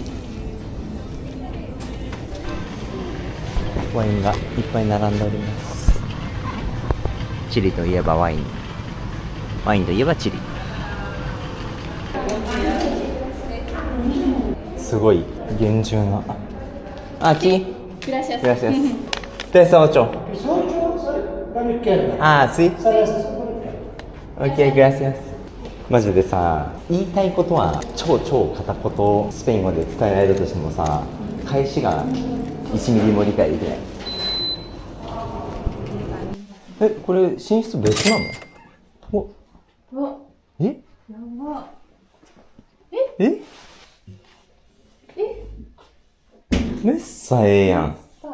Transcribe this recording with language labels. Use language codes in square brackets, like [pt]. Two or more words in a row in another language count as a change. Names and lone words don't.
[ja] ワインがいっぱい並んでおります。チリといえばワイン、ワインといえばチリ。すごい厳重な。Aquí. [es] Gracias. Gracias. Tres ocho. Sí. Ok, gracias. [ja] マジでさ、言いたいことは超片言スペイン語で伝えられるとしてもさ、返しが1ミリも理解できない。これ寝室別なの？え？やば。めっさええやん。